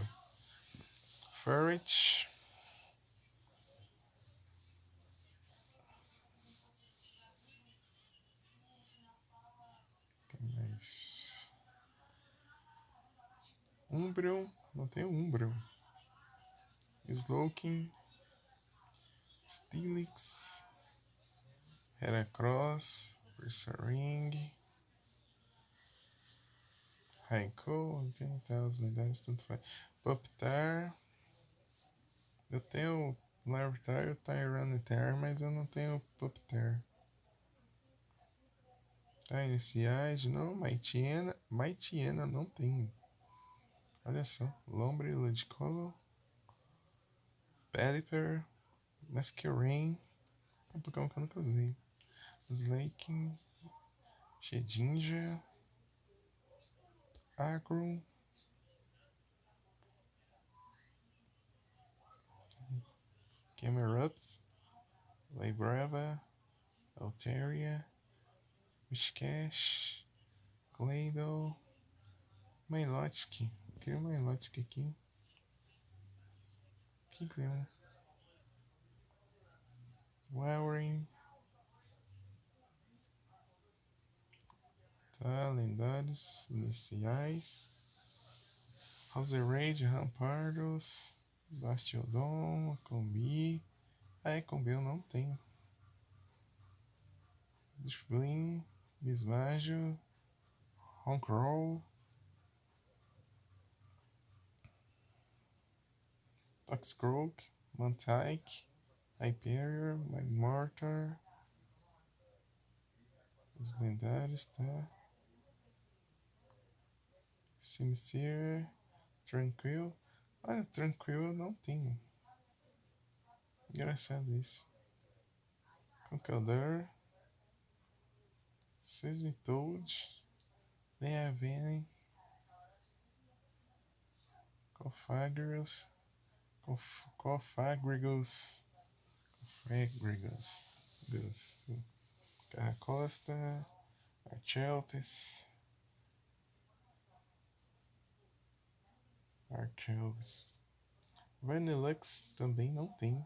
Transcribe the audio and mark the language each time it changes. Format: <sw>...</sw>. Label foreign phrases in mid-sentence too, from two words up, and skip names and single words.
<pt>Furret. Que mais? Umbreon. Não tem Umbreon. Slowking. Steelix. Heracross. Ursaring. Raikou. Tem os lendários, tanto faz. Pupitar. Eu tenho o Larvitar e o Tyranitar, mas eu não tenho o Pupitar. Tá, iniciais de novo. Maitiena não tenho. Olha só. Lombre, Ludicolo. Pelipper. Masquerain. É um Pokémon que eu nunca usei. Slaking. Shedinja. Agro. Camerupt. Librava. Altaria. Wishcash. Claydol. Milotic. Queria um Milotic aqui. Que clima. Wowering. Tá, lendários iniciais. Roserade, Rampardos. Bastiodon, Combi. Combi eu não tenho. Displin, Bismajo. Honkrol. Toxcroak, Mantike. Hyperior, Magmortar. Os lendários, tá? Simisear. Tranquil. Olha, Tranquil eu não tenho. Engraçado isso. Conkeldurr, Seismitoad, Leaven, Cofagrigus, Cofagrigus, Carracosta, Archelpis, Vanillux também não tem.</pt>